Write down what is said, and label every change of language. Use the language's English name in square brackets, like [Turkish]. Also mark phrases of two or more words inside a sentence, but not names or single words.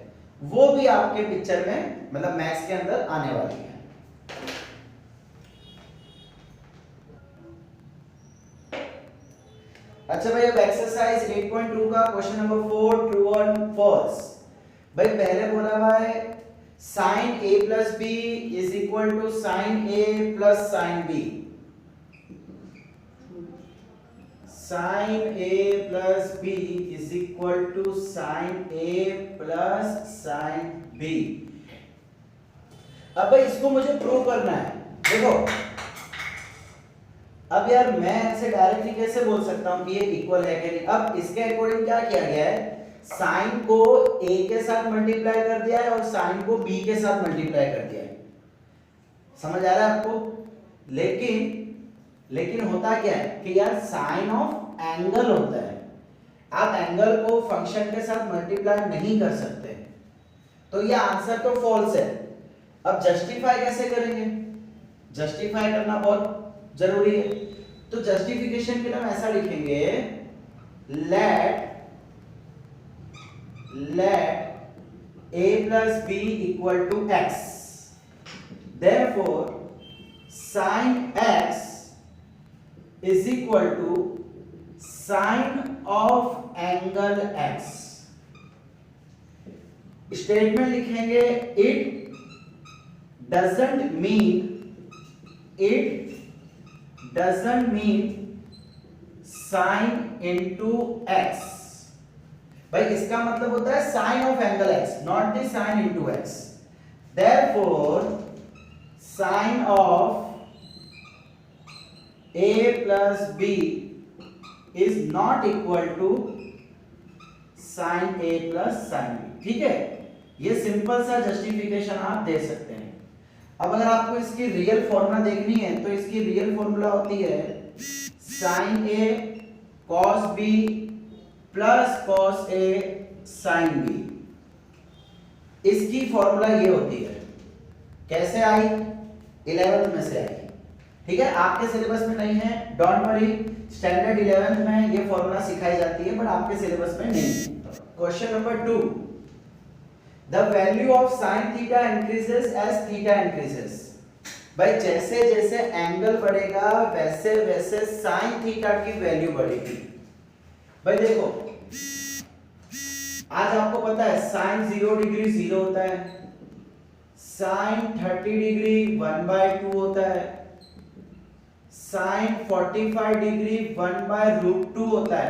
[Hindi] वो भी आपके पिक्चर में मतलब मैथ्स के अंदर आने वाली है। अच्छा भाई, अब एक्सरसाइज 8.2 का [English] question number [Hindi] 4 ट्रू और फॉल्स। भाई पहले बोला हुआ है [English] sin a + b = sin a + sin b। sin a + b = sin a + sin b। [Hindi] अब भाई इसको मुझे प्रूव करना है। देखो अब यार मैं ऐसे डायरेक्टली कैसे बोल सकता हूं कि ये इक्वल है कि नहीं? अब इसके अकॉर्डिंग क्या किया गया है? साइन को a के साथ मल्टीप्लाई कर दिया है और साइन को b के साथ मल्टीप्लाई कर दिया है। समझ आ रहा है आपको? लेकिन होता क्या है कि यार [English] sine of angle [Hindi] होता है, आप एंगल को फंक्शन के साथ मल्टीप्लाई नहीं कर सकते, तो ये आंसर तो फॉल्स है। अब जस्टिफाई कैसे करेंगे? जस्टिफाई करना बहुत जरूरी है। तो जस्टिफिकेशन के लिए हम ऐसा लिखेंगे, [English] लेट a + b = x, therefore sin x is equal to sin of angle x। स्टेटमेंट लिखेंगे, it doesn't mean sin into x। [Hindi] भाई इसका मतलब होता है [English] sin of angle x, not the sin into x। therefore sin of a plus b is not equal to sin a plus sin b। [Hindi] ठीक है, ये सिंपल सा जस्टिफिकेशन आप दे सकते हैं। अब अगर आपको इसकी [English] real formula [Hindi] देखनी है तो इसकी [English] real formula [Hindi] होती है [English] sin a cos b plus cos a sin b. [Hindi] इसकी फॉर्मूला ये होती है, कैसे आई? 11th में से आई। ठीक है, आपके सिलेबस में नहीं है, [English] don't worry, standard 11th [Hindi] में ये फॉर्मूला सिखाई जाती है, बट आपके सिलेबस में नहीं है। [English] question number 2, the value of sin theta increases as theta increases। [Hindi] भाई जैसे जैसे एंगल बढ़ेगा वैसे वैसे [English] sin theta [Hindi] की वैल्यू बढ़ेगी। भाई देखो, आज आपको पता है [English] sin 0 degree [Hindi] 0 होता है, [English] sin 30 degree [Hindi] 1/2 होता है, [English] sin 45 degree [Hindi] 1/√2 होता है।